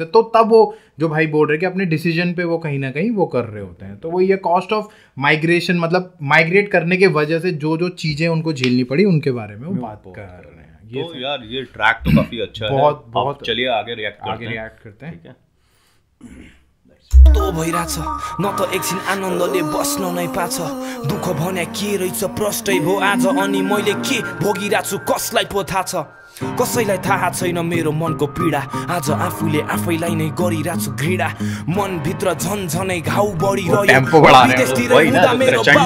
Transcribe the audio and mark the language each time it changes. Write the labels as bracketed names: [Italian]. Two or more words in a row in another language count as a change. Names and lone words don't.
[Hindi] तो तब वो जो भाई बोल रहे हैं कि अपने डिसीजन पे वो कहीं ना कहीं वो कर रहे होते हैं, तो वो ये [English] cost of migration, [Hindi] मतलब माइग्रेट करने की वजह से जो जो चीजें उनको झेलनी पड़ी उनके बारे में वो बात कर रहे हैं। तो यार ये ट्रैक तो काफी अच्छा है, बहुत चलिए आगे रिएक्ट करते हैं। ठीक है, [Nepali] तो भइरहेछ न त एकछिन आनन्दले बस्न नै पाछ, दुःख भन्या के रहेछ प्रष्टै भो आज, अनि मैले के भोगिरहेछु कसलाई पो थाहा छ, कसैलाई थाहा छैन मेरो मनको पीडा, आज आफूले आफैलाई नै गरिरहेछु घृणा, मनभित्र झन्झनै घाउ बढिरह्यो, विदेशतिर हुँदा मेरो